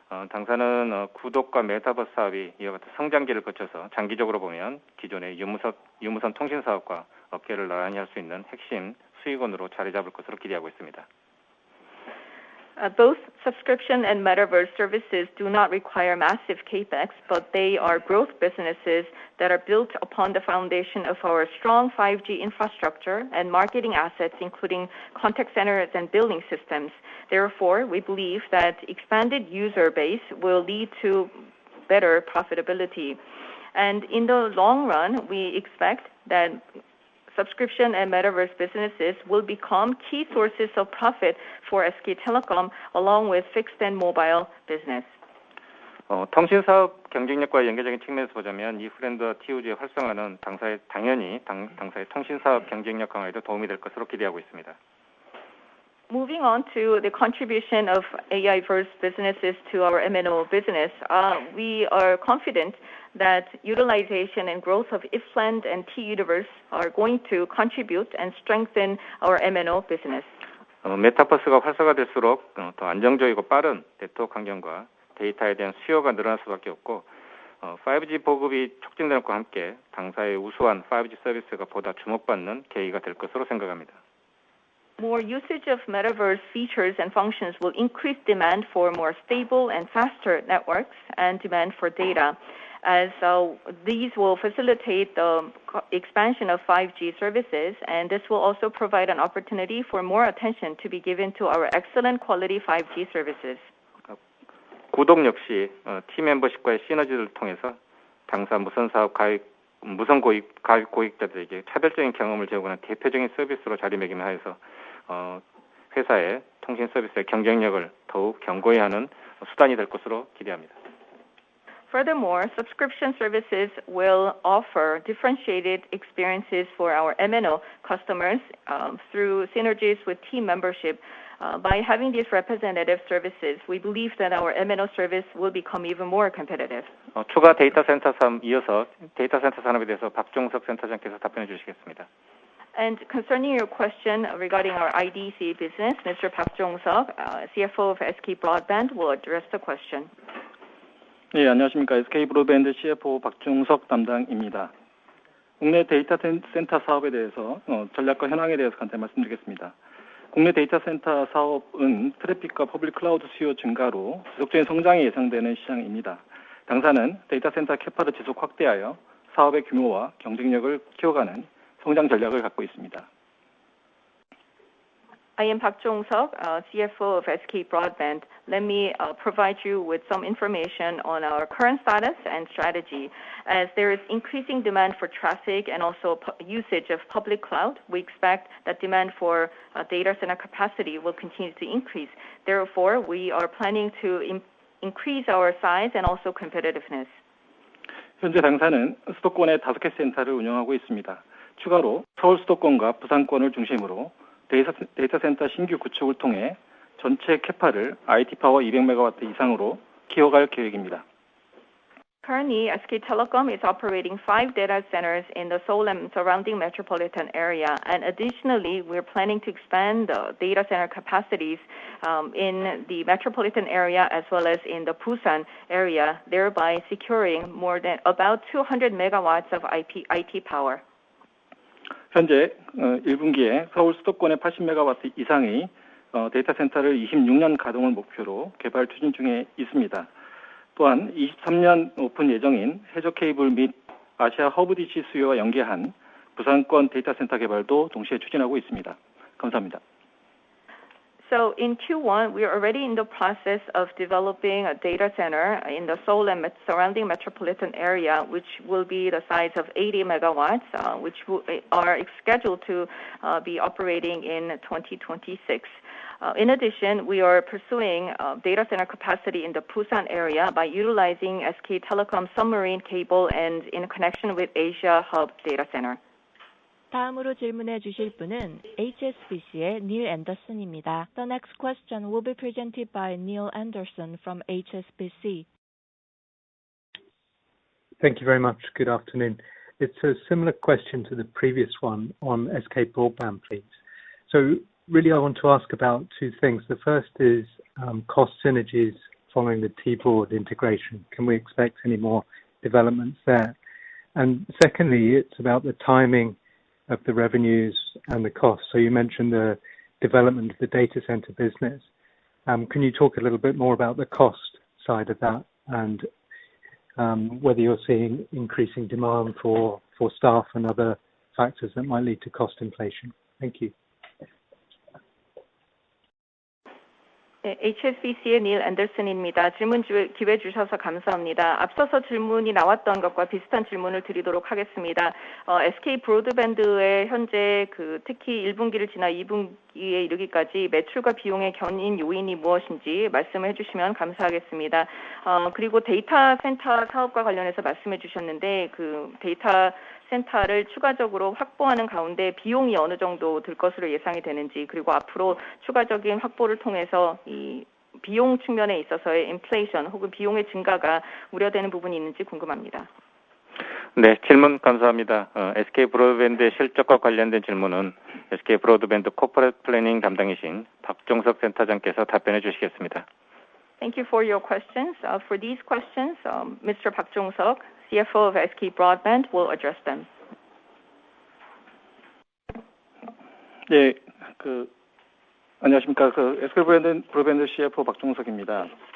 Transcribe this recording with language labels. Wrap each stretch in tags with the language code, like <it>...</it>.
<ko>당사는 구독과 메타버스 사업이 이와 같은 성장기를 거쳐서 장기적으로 보면 기존의 유무선 통신 사업과 어깨를 나란히 할 수 있는 핵심 수익원으로 자리 잡을 것으로 기대하고 있습니다.</ko> <en>Both subscription and metaverse services do not require massive capex, but they are growth businesses that are built upon the foundation of our strong 5G infrastructure and marketing assets, including contact centers and billing systems. Therefore, we believe that expanded user base will lead to better profitability. And in the long run, we expect that subscription and metaverse businesses will become key sources of profit for SK Telecom along with fixed and mobile business.</en> <ko>통신 사업 경쟁력과 연계적인 측면에서 보자면 이 브랜드와 TOG의 활성화는 당사의 통신 사업 경쟁력 강화에도 도움이 될 것으로 기대하고 있습니다.</ko> <en>Moving on to the contribution of AI-verse businesses to our MNO business, we are confident that utilization and growth of Ifland and T-Universe are going to contribute and strengthen our MNO business.</en> <ko>메타버스가 활성화될수록 더 안정적이고 빠른 네트워크 환경과 데이터에 대한 수요가 늘어날 수밖에 없고 5G 보급이 촉진되는 것과 함께 당사의 우수한 5G 서비스가 보다 주목받는 계기가 될 것으로 생각합니다.</ko> <en>More usage of metaverse features and functions will increase demand for more stable and faster networks and demand for data, as these will facilitate the expansion of 5G services, and this will also provide an opportunity for more attention to be given to our excellent quality 5G services.</en> <ko>구독 역시 T 멤버십과의 시너지를 통해서 당사 무선 가입 고객자들에게 차별적인 경험을 제공하는 대표적인 서비스로 자리매김하여서 회사의 통신 서비스의 경쟁력을 더욱 견고히 하는 수단이 될 것으로 기대합니다.</ko> <en>Furthermore, subscription services will offer differentiated experiences for our MNO customers through synergies with team membership. By having these representative services, we believe that our MNO service will become even more competitive.</en> <ko>추가 데이터 센터 이어서 데이터 센터 산업에 대해서 박종석 센터장께서 답변해 주시겠습니다.</ko> <en>And concerning your question regarding our IDC business, Mr. Park Jong-seok, CFO of SK Broadband, will address the question.</en> <ko>네, 안녕하십니까. SK 브로드밴드 CFO 박종석 담당입니다. 국내 데이터 센터 사업에 대해서 전략과 현황에 대해서 간단히 말씀드리겠습니다. 국내 데이터 센터 사업은 트래픽과 퍼블릭 클라우드 수요 증가로 지속적인 성장이 예상되는 시장입니다. 당사는 데이터 센터 캐파를 지속 확대하여 사업의 규모와 경쟁력을 키워가는 성장 전략을 갖고 있습니다.</ko> <en>I am Park Jong-seok, CFO of SK Broadband. Let me provide you with some information on our current status and strategy. As there is increasing demand for traffic and also usage of public cloud, we expect that demand for data center capacity will continue to increase. Therefore, we are planning to increase our size and also competitiveness.</en> <ko>현재 당사는 수도권에 5개 센터를 운영하고 있습니다. 추가로 서울 수도권과 부산권을 중심으로 데이터 센터 신규 구축을 통해 전체 캐파를 IT 파워 200MW 이상으로 키워갈 계획입니다.</ko> <en>Currently, SK Telecom is operating 5 data centers in the Seoul and surrounding metropolitan area, and additionally, we're planning to expand the data center capacities in the metropolitan area as well as in the Busan area, thereby securing more than about 200 megawatts of IT power.</en> <ko>현재 1분기에 서울 수도권의 80MW 이상의 데이터 센터를 26년 가동을 목표로 개발 추진 중에 있습니다. 또한 23년 오픈 예정인 해저 케이블 및 아시아 허브 디시 수요와 연계한 부산권 데이터 센터 개발도 동시에 추진하고 있습니다. 감사합니다.</ko> <en>So in Q1, we are already in the process of developing a data center in the Seoul and surrounding metropolitan area, which will be the size of 80 megawatts, which are scheduled to be operating in 2026. In addition, we are pursuing data center capacity in the Busan area by utilizing SK Telecom submarine cable and in connection with Asia Hub Data Center.</en> <ko>다음으로 질문해 주실 분은 HSBC의 닐 앤더슨입니다.</ko> <en>The next question will be presented by Neil Anderson from HSBC. Thank you very much. Good afternoon. It's a similar question to the previous one on SK Broadband, please. So really I want to ask about two things. The first is cost synergies following the T-Board integration. Can we expect any more developments there? And secondly, it's about the timing of the revenues and the costs. So you mentioned the development of the data center business. Can you talk a little bit more about the cost side of that and whether you're seeing increasing demand for staff and other factors that might lead to cost inflation? Thank you.</en> <ko>네, HSBC의 닐 앤더슨입니다. 질문 기회 주셔서 감사합니다. 앞서서 질문이 나왔던 것과 비슷한 질문을 드리도록 하겠습니다. SK 브로드밴드의 현재 특히 1분기를 지나 2분기에 이르기까지 매출과 비용의 견인 요인이 무엇인지 말씀해 주시면 감사하겠습니다. 그리고 데이터 센터 사업과 관련해서 말씀해 주셨는데 데이터 센터를 추가적으로 확보하는 가운데 비용이 어느 정도 들 것으로 예상이 되는지, 그리고 앞으로 추가적인 확보를 통해서 이 비용 측면에 있어서의 인플레이션 혹은 비용의 증가가 우려되는 부분이 있는지 궁금합니다. 네, 질문 감사합니다. SK 브로드밴드의 실적과 관련된 질문은 SK 브로드밴드 코퍼레이트 플래닝 담당이신 박종석 센터장께서 답변해 주시겠습니다.</ko> <en>Thank you for your questions. For these questions, Mr. Park Jong-seok, CFO of SK Broadband, will address them.</en> <ko>네, 안녕하십니까. SK 브로드밴드 CFO 박종석입니다.</ko>